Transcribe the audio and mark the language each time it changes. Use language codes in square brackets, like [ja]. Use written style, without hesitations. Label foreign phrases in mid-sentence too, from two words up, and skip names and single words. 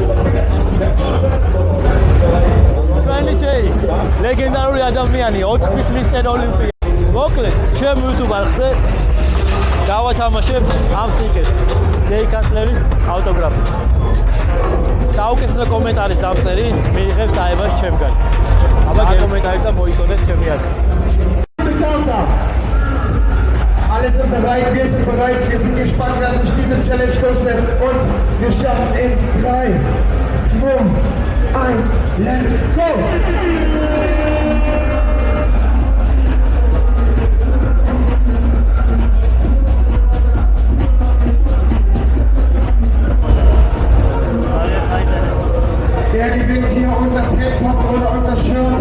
[ka] ჩვენი ჯეი, ლეგენდარული ადამიანი, 4-ის მისტერ ოლიმპია. მოკლედ, ჩემ YouTube არხზე გავათამაშებ ამ სტიკერს, ჯეი კატლერის ავტოგრაფი. საუკეთესო კომენტარის დამწერი მიიღებს აებას ჩემგან. აბა გეკომენტარით და მოიწოდეთ ჩემი აზრი. [de] Alle sind bereit, wir sind gespannt, wer sich diese Challenge durchsetzt und wir starten in 3, 2, 1, [en] let's go! [de] Wer gewinnt hier unser Tanktop oder unser Shirt?